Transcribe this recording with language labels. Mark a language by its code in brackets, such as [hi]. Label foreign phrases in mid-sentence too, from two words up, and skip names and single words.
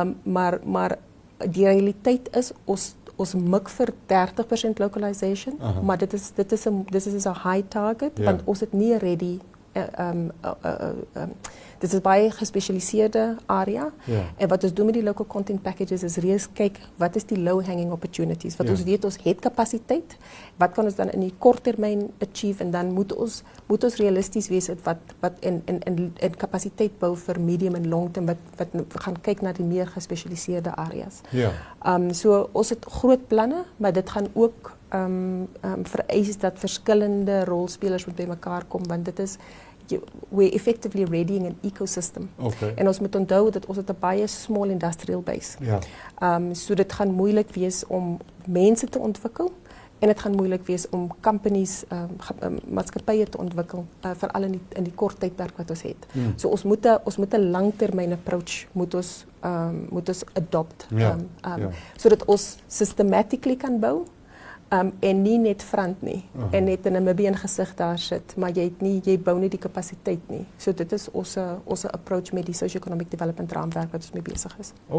[af] Maar die realiteit is ons mik vir 30% localization, Aha. maar dit is 'n [en] high target, [af] Ja. want ons het nie ready dit is baie gespesialiseerde area. Ja. En wat ons doen met die [en] local content packages [af] is reeds kyk wat is die [en] low hanging opportunities. [af] Wat Ja. ons weet ons het kapasiteit. Wat kan ons dan in die kort termyn achieve en dan moet ons realisties wees wat in kapasiteit bou vir medium en [en] long term [af] wat gaan kyk na die meer gespesialiseerde areas. Ja. So ons het groot planne, maar dit gaan ook vereis dat verskillende rolspelers moet bymekaar kom, want dit is [en] we're effectively readying an ecosystem. [af] Okay. En ons moet onthou dat ons het 'n baie [en] small industrial base. [af] Ja. So dit gaan moeilik wees om mense te ontwikkel en dit gaan moeilik wees om companies, maatskappye te ontwikkel, veral in die kort tydperk wat ons het. So ons moet 'n langtermyn approach moet ons adopt, Ja, ja. sodat ons systematically kan bou. En nie net front nie, en net in 'n Namibian gesig daar sit, maar jy bou nie die kapasiteit nie. So dit is ons approach met die [en] socio-economic development [af] raamwerk wat ons mee besig is.